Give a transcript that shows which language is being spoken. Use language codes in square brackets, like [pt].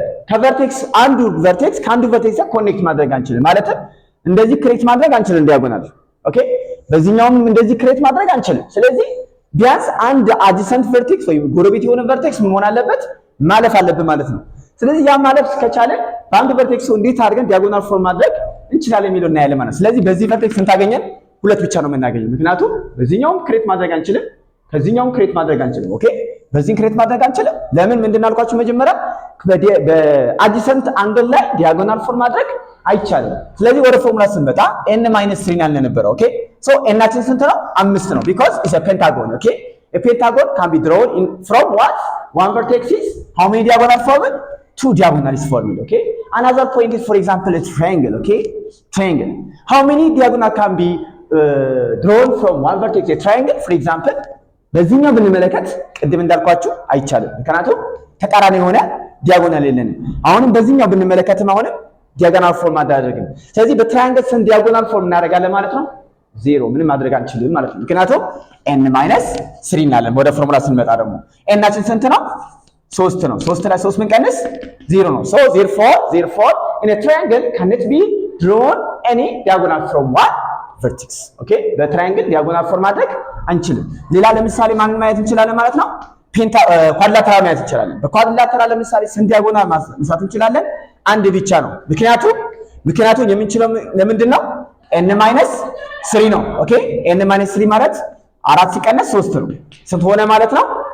[am] ከቨርቴክስ አንዱ ቨርቴክስ ከአንዱ ቨርቴክስ ጋር ኮኔክት ማድረግ አንችልም። ማለትም እንደዚህ ክሬት ማድረግ አንችልም ዲያጎናል። ኦኬ፣ በዚህኛውም እንደዚህ ክሬት ማድረግ አንችልም። ስለዚህ ቢያንስ አንድ አድጀሰንት ቨርቴክስ ወይ ጎረቤት የሆነ ቨርቴክስ መሆን አለበት ማለፍ አለበት ማለት ነው። ስለዚህ ያ ማለፍ ከቻለ በአንድ ቨርቴክስ እንዴት አድርገን ዲያጎናል ፎርም ማድረግ እንችላለን የሚለው እናያለን ማለት ነው። ስለዚህ በዚህ ቨርቴክስ እንታገኘን ሁለት ብቻ ነው የምናገኘው። ምክንያቱም በዚህኛውም ክሬት ማድረግ አንችልም፣ ከዚህኛውም ክሬት ማድረግ አንችልም። ኦኬ፣ በዚህም ክሬት ማድረግ አንችልም። ለምን? ምንድን አልኳችሁ መጀመሪያ በአድጀሰንት አንግል ላይ ዲያጎናል ፎርም ማድረግ አይቻልም። ስለዚህ ወደ ፎርሙላ ስንመጣ n - 3 ያልን ነበር። ኦኬ፣ ሶ n-አችን ስንት ነው? [en] 5 ነው because it's a pentagon. ኦኬ, a pentagon can be drawn from what? One vertex is how many diagonal formed? 2 diagonal is formed. Okay, another point is, for example, a triangle. Okay, triangle, how many diagonal can be drawn from one vertex? A triangle, for example, [am] በዚህኛው ብንመለከት ቅድም እንዳልኳችሁ አይቻልም፣ ምክንያቱም ተቃራኒ የሆነ ዲያጎናል የለንም። አሁንም በዚህኛው ብንመለከትም አሁንም ዲያጎናል ፎርም አዳደረግን። ስለዚህ በትራያንግል ስንት ዲያጎናል ፎርም እናደርጋለን ማለት ነው? 0 ምንም ማድረግ አንችልም ማለት ነው። ምክንያቱም n - 3 እናለን። ወደ ፎርሙላ ስንመጣ ደግሞ n-አችን ስንት ነው? 3 ነው። 3 ላይ 3 ምን ቀንስ 0 ነው። [en] so therefore in a triangle cannot be drawn any diagonal from one vertex. [am] okay, በትራያንግል ዲያጎናል ፎርም ማድረግ አንችልም። ሌላ ለምሳሌ ማን ማየት እንችላለን ማለት ነው? ኳድላተራል ማየት እንችላለን። በኳድላተራል ለምሳሌ ስንት ዲያጎናል መስራት እንችላለን? አንድ ብቻ ነው። ምክንያቱም የምንችለው ለምንድን ነው? n - 3 ነው። ኦኬ፣ n - 3 ማለት 4 ሲቀነስ 3 ነው። ስንት ሆነ ማለት ነው?